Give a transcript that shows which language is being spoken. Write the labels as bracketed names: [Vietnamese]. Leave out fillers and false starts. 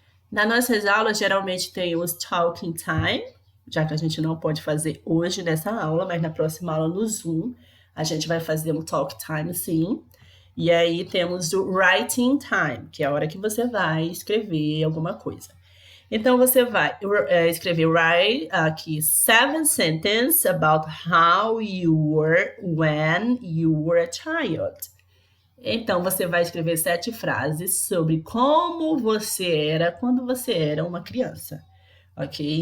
[Portuguese] Nas nossas aulas, geralmente tem os talking time, já que a gente não pode fazer hoje nessa aula, mas na próxima aula no Zoom, a gente vai fazer um talk time, sim. E aí temos o writing time, que é a hora que você vai escrever alguma coisa. Então, você vai escrever [English] write [Portuguese] aqui [English] 7 sentences about how you were when you were a child. [Portuguese] Então, você vai escrever 7 frases sobre como você era quando você era uma criança, ok?